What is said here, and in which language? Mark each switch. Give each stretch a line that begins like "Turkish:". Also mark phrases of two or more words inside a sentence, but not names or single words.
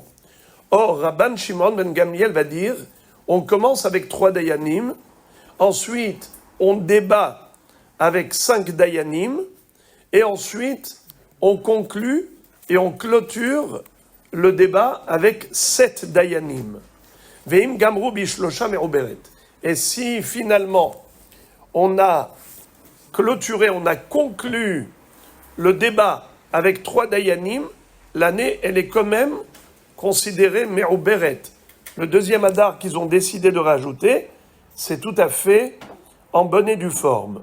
French: Or, Rabban Shimon ben Gamliel va dire, on commence avec 3 dayanim, ensuite on débat avec 5 dayanim, et ensuite on conclut et on clôture le débat avec 7 dayanim.
Hebrew: ואם גמרו בשלשה מעוברת.
French: Et si finalement on a clôturé, on a conclu le débat avec 3 dayanim, l'année elle est quand même considérée me'uberet. Le deuxième adar qu'ils ont décidé de rajouter, c'est tout à fait en bonne et due forme.